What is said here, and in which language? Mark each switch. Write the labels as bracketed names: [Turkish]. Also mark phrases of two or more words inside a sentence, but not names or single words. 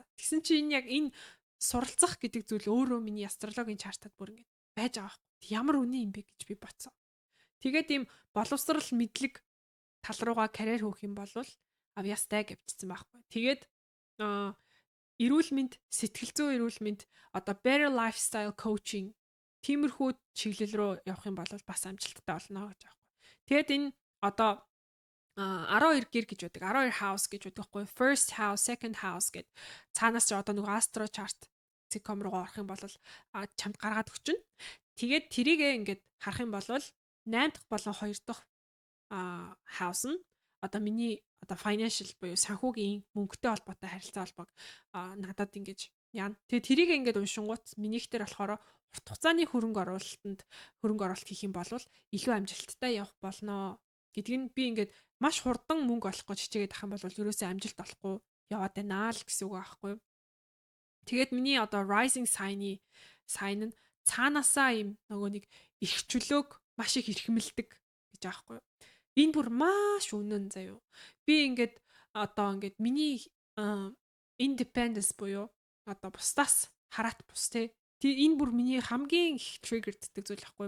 [Mongolian] Тэгсэн чи энэ яг энэ суралцах гэдэг зүйл өөрөө миний астрологийн чартад бүр ингээд байж байгаа байхгүй. Ямар үнэн юм бэ гэж би бодсон. Тэгээд ийм боловсрал мэдлэг тал руугаа карьер хөөх юм бол авьяастай гэвчсэн байхгүй. Тэгээд эрүүл мэнд, сэтгэл зүйн эрүүл мэнд одоо [English] better lifestyle coaching [Mongolian] тиймэрхүү чиглэл рүү явах юм бол бас амжилттай болно гэж аахгүй. Тэгээд энэ одоо 12 гэр гэж байдаг. 12 house гэж байдаг байхгүй. [English] First house, second house [Mongolian] гэд цаанаас ч одоо нөгөө [English] astro chart sitcom [Mongolian] руу орох юм бол чамд гаргаад өгчнө. Тэгээд тэрийгээ ингээд харах юм бол 8 дахь болон 2 дахь house нь одоо миний одоо financial буюу санхүүгийн мөнгөтэй холбоотой харилцаа холбоог надад ингэж яана. Тэгээ тэрийг ингээд уншингууд минийхтэр болохоор урт хугацааны хөрөнгө оруулалт хийх юм бол илүү амжилттай явах болно гэдг нь би ингээд маш хурдан мөнгө олох гэж хичээгээд ах юм бол ерөөсөө амжилт олохгүй яваад байна л гэсэн үг аахгүй. Тэгээд миний одоо [English] rising sign [Mongolian] нь цаанаасаа юм нөгөө нэг эрх чөлөөг маш их эрхэмлдэг гэж аахгүй. Энэ бүр маш үнэн заяо. Би ингээд одоо ингээд миний independence буюу одоо бусдаас хараат бус те. Энэ бүр миний хамгийн их триггерддэг зүйл ахгүй.